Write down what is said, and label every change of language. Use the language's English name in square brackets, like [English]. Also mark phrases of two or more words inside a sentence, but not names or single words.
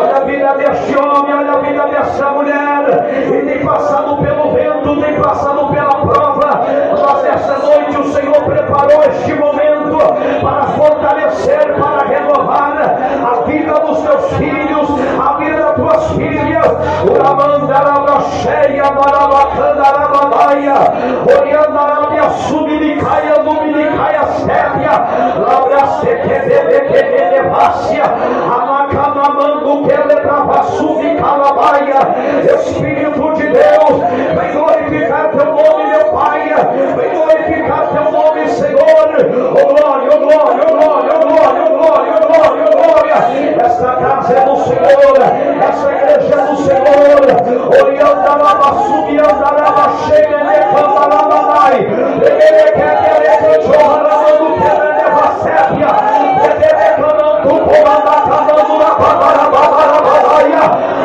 [Portuguese] Olha a vida deste homem, olha a vida dessa mulher, e tem passado pelo vento, tem passado pela prova, mas nessa noite o Senhor preparou este momento para fortalecer, para renovar a vida dos teus filhos, a vida das tuas filhas. Uramandarabasheia, Marabacandarabadaia, Oriandarabia, Subiricaia, Lumiricaia, Sépia, Labrastequebebequebevácia, Amacanamango, Quelebravassumi, Calabaia. Espírito de Deus, vem glorificar teu nome, meu Pai, vem glorificar teu nome, Senhor. Oh glória, oh glória, oh glória, oh glória, oh glória, oh glória, oh glória. Esta casa é do Senhor, essa igreja é do Senhor. Oriandaraba, subiandaraba, chega, necandarabadai, reberequebereque, chorramando, quebreleva, sépia, reberecamando, comandacamando, rababarabarabaia.